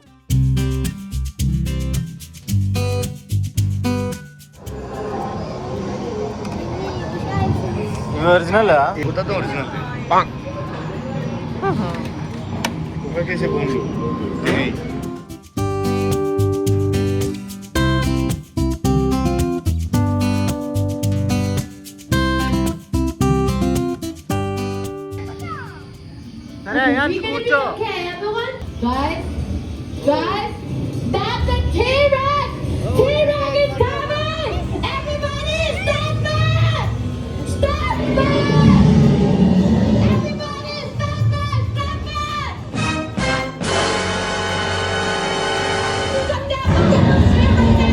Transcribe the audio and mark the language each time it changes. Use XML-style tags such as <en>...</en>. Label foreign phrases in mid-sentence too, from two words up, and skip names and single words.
<te>ఇవి ఒరిజినల్.</te> <pt>Puta original. Como é que é esse bom? Ei.</pt> <te>సరే అయాంష్ కూర్చో.</te> <en>Okay, everyone. Guys, that's the T-Rex! T-Rex is coming! Everybody stand back! Stand back! Everybody stand back! Stand back! Come down,</en>